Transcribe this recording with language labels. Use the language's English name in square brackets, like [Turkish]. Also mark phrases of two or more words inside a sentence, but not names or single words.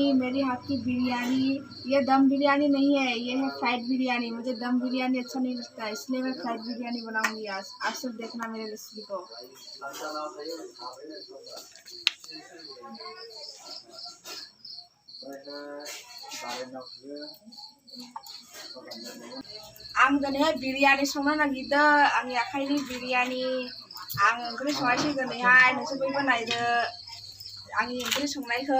[Hindi] मेरी हाथ की बिरयानी। ये दम बिरयानी नहीं है, ये है फ्राइड बिरयानी। मुझे दम बिरयानी अच्छा नहीं लगता है, इसलिए मैं फ्राइड बिरयानी बनाऊंगी आज। आप सब देखना मेरे रेसिपी को। [Bodo] आं दिनैहाय बिरयानी संनो नागिरदों। आंनि आखाइनि बिरयानी। आं ओंख्रि संनायसै दिनैहाय, नोंसोर बयबो नायदो आंनि ओंख्रि संनायखौ।